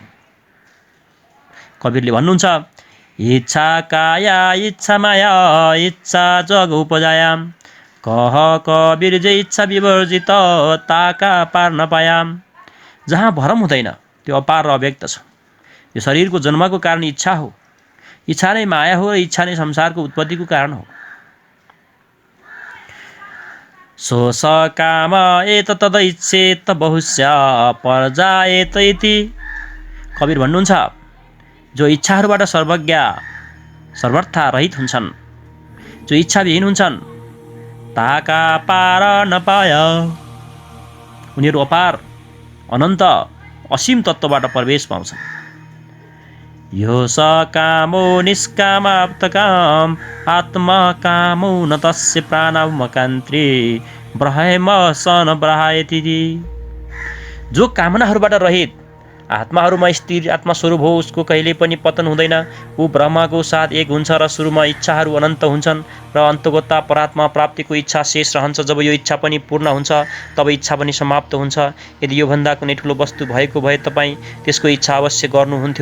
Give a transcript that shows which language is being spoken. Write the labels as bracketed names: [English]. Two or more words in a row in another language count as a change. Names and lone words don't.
[Nepali] कबीरले भन्नुहुन्छ [Hindi] इच्छा काया इच्छा माया इच्छा जग उपजायाम कह कबीर जे इच्छा विवर्जित ताका पार नपायाम। [Nepali] जहाँ भ्रम हुँदैन त्यो अपार र अव्यक्त छ। यो शरीरको जन्मको कारण इच्छा हो। इच्छा नै माया हो र इच्छा नै संसारको उत्पत्तिको कारण हो। [Sanskrit] सोस काम एत तदैच्छेत बहुस्य पर्जाएत इति। [Nepali] कबीर भन्नुहुन्छ जो इच्छाहरूबाट सर्वथा रहित हुन्छन्, जो इच्छाविहीन हुन्छन् [Hindi] ताका पार नपाय। [Nepali] उनीहरू अपार अनन्त असीम तत्त्वबाट प्रवेश पाउँछन्। [Sanskrit] यो स कामो निष्कामाप्तकाम आत्मा कामो न तस्य प्राणमकान्त्री ब्रह्म सन ब्रहायति। [Nepali] जो कामनाहरूबाट रहित आत्माहरूमा स्थिर आत्मस्वरूप हो उसको कहिले पनि पतन हुँदैन। ऊ ब्रह्मको साथ एक हुन्छ र सुरुमा इच्छाहरू अनन्त हुन्छन् र अन्तगता परात्मा प्राप्तिको इच्छा शेष रहन्छ। जब यो इच्छा पनि पूर्ण हुन्छ तब इच्छा पनि समाप्त हुन्छ। यदि योभन्दा कुनै ठुलो वस्तु भएको भए तपाईँ त्यसको इच्छा अवश्य गर्नुहुन्थ्यो।